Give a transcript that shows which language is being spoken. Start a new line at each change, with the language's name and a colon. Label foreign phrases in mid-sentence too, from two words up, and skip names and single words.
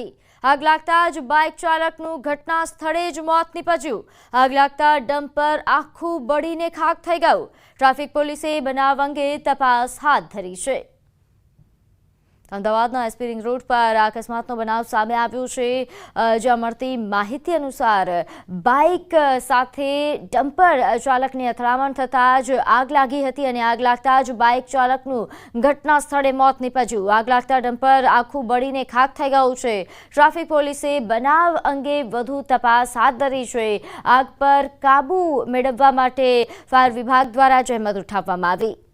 Gujarati: આગ લાગતા જ બાઇક ચાલકનું ઘટના સ્થળે જ મોત નિપજ્યું। આગ લાગતા ડમ્પર આખું બળીને ખાક થઈ ગયું। ટ્રાફિક પોલીસે બનાવ અંગે તપાસ હાથ ધરી છે। અમદાવાદના એસપી રિંગ રોડ પર અકસ્માતનો બનાવ સામે આવ્યો છે। જ્યાં મળતી માહિતી અનુસાર બાઇક સાથે ડમ્પર ચાલકને અથડામણ થતા જ આગ લાગી હતી અને આગ लागता જ બાઇક ચાલકનું ઘટના સ્થળે મોત નીપજ્યું। આગ लागता ડમ્પર આખું બળીને ખાક થઈ ગયું છે। ટ્રાફિક પોલીસે બનાવ અંગે વધુ તપાસ હાથ ધરી છે। આગ પર કાબુ મેળવવા માટે ફાયર વિભાગ દ્વારા જહેમત ઉઠાવવામાં આવી।